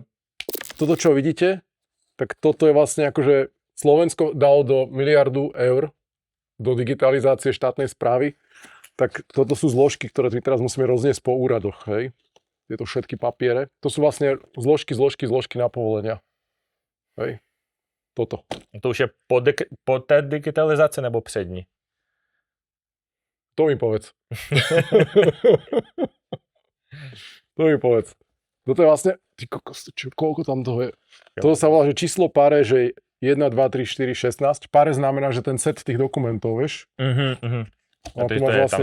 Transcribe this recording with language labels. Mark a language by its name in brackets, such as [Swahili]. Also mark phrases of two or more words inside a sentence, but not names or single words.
[Slovak] Toto, čo vidíte, tak toto je vlastne akože Slovensko dalo do miliardu eur do digitalizácie štátnej správy. Tak toto sú zložky, ktoré my teraz musíme rozniesť po úradoch, hej. Tieto všetky papiere. To sú vlastne zložky na povolenia. Hej. Toto. [Czech] To už je po té digitalizaci nebo před ní? [Slovak] To mi povedz. To mi povedz. Toto je vlastne, ty kokos, koľko tam toho je? Toto sa volá, že číslo pare, že 1, 2, 3, 4, 16. Pare znamená, že ten set tých dokumentov, vieš? A to je vlastne...